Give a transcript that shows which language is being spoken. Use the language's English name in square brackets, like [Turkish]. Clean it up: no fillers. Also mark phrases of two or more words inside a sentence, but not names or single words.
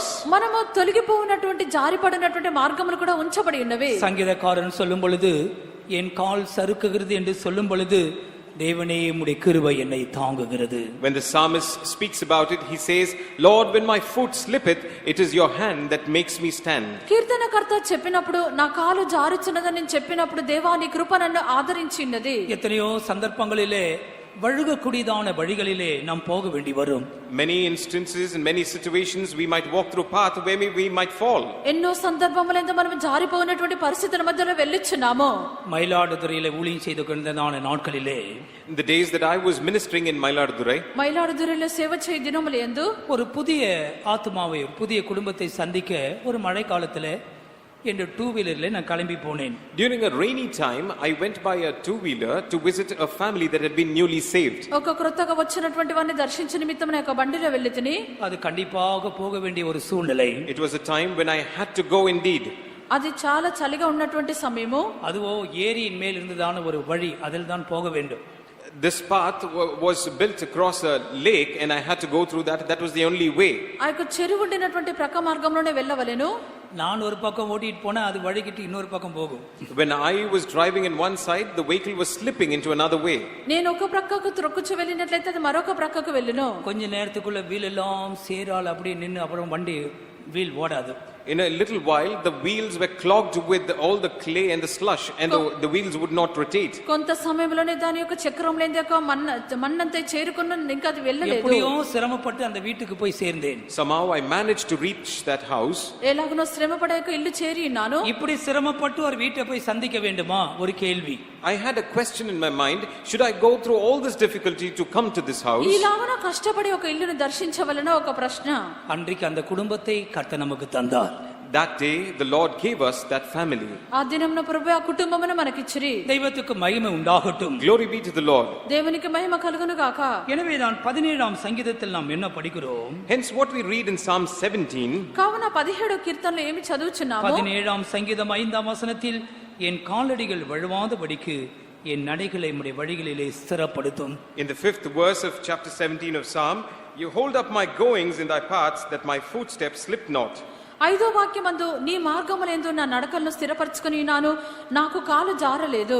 [Telugu] మనము తొలగిపోయినటువంటి జారిపడినటువంటి మార్గములు కూడా ఉంచబడి ఉన్నవి. [Tamil] சங்கீதக்காரன் சொல்லும் பொழுது என் கால் சறுக்குகிறது என்று சொல்லும் பொழுது தேவனே உம்முடைய கிருபை என்னை தாங்குகிறது. [English] When the psalmist speaks about it, he says, Lord, when my foot slippeth, it is your hand that makes me stand. [Telugu] కీర్తనకర్త చెప్పినప్పుడు నా కాలు జారుచున్నదని చెప్పినప్పుడు దేవా నీ కృప నన్ను ఆదరించినది. [Tamil] எத்தனையோ சந்தர்ப்பங்களிலே வழுகக்கூடியதான வழிகளிலே நாம் போக வேண்டி வரும். [English] Many instances in many situations we might walk through path where we might fall. [Telugu] ఎన్నో సందర్భములందు మనం జారిపోయినటువంటి పరిస్థితుల మధ్యలో వెళ్ళుచున్నాము. [Tamil] மயிலாடுதுறையிலே ஊழியம் செய்து கொண்டிருந்த நாட்களிலே [English] In the days that I was ministering in Mailadurai, [Telugu] மயிலாடுதுறையில సేవ చేయ దినములందు [Tamil] ஒரு புதிய ஆத்மாவை புதிய குடும்பத்தை சந்திக்க ஒரு மழை காலத்திலே என்ற [English] two wheeler-la [Tamil] நான் கிளம்பி போனேன். [English] during a rainy time, I went by a two-wheeler to visit a family that had been newly saved. [Telugu] ఒక క్రొత్తగా వచ్చినటువంటి వారిని దర్శించే నిమిత్తం నేను ఒక బండిలో వెళ్ళితిని. [Tamil] அது கண்டிப்பாக போக வேண்டிய ஒரு சூழ்நிலை. [English] It was a time when I had to go indeed. [Telugu] అది చాలా చలిగా ఉన్నటువంటి సమయము. [Tamil] அதுவோ ஏரியின் மேல் இருந்ததான ஒரு வழி, அதில் தான் போக வேண்டும். [English] This path was built across a lake and I had to go through that. That was the only way. [Telugu] ఆ యొక్క చెరువు ఉండినటువంటి ప్రక్క మార్గంలోనే వెళ్ళవలెను. [Tamil] நான் ஒரு பக்கம் ஓட்டிட்டு போனா அது வழிகிட்டு இன்னொரு பக்கம் போகும். [English] When I was driving in one side, the vehicle was slipping into another way. [Telugu] నేను ఒక ప్రక్కకు త్రొక్కుచు వెళ్ళినట్లయితే అది మరొక ప్రక్కకు వెళ్ళును. [Tamil] கொஞ்ச நேரத்துக்குள்ள வீல் எல்லாம் சேரால் அப்படியே நின்னு அப்புறம் வண்டி வீல் ஓடாது. [English] In a little while, the wheels were clogged with all the clay and the slush, and the wheels would not rotate. [Telugu] కొంత సమయంలోనే దాని యొక్క చక్రంలో యొక్క మన్నంతా చేరుకున్న ఇంకా అది వెళ్ళలేదు. [Tamil] எப்படியோ சிரமப்பட்டு அந்த வீட்டுக்கு போய் சேர்ந்தேன். [English] Somehow I managed to reach that house. [Telugu] ఎలాగనో శ్రమపడక ఇల్లు చేరి ఉన్నాను. [Tamil] இப்படி சிரமப்பட்டு ஒரு வீட்டை போய் சந்திக்க வேண்டுமா? ஒரு கேள்வி. [English] I had a question in my mind, should I go through all this difficulty to come to this house? [Telugu] ఇలాగన కష్టపడి ఒక ఇల్లును దర్శించవలన ఒక ప్రశ్న. [Tamil] அன்றைக்கு அந்த குடும்பத்தை கர்த்தர் நமக்கு தந்தார். [English] That day the Lord gave us that family. [Telugu] ఆ దినమున ప్రభువు ఆ కుటుంబమును మనకిచ్చిరి. [Tamil] தெய்வத்துக்கு மகிமை உண்டாகட்டும். [English] Glory be to the Lord. [Telugu] దేవునికి మహిమ కలుగును గాక. [Tamil] எனவேதான் 17ஆம் சங்கீதத்தில் நாம் என்ன படிக்கிறோம்? [English] Hence what we read in Psalm 17. [Telugu] కావున 17 కీర్తనలో ఏమి చదువుచున్నాము? [Tamil] 17ஆம் சங்கீதம் 5ஆம் வசனத்தில் என் காலடிகள் வழுவாதபடிக்கு என் நடைகளை உம்முடைய வழிகளிலே ஸ்திரப்படுத்தும். [English] In the 5th verse of chapter 17 of Psalm, you hold up my goings in thy paths, that my footsteps slip not. [Telugu] 5వ వాక్యమందు నీ మార్గములందు నా నడకలను స్థిరపరచుకొని ఉన్నాను, నాకు కాలు జారలేదు.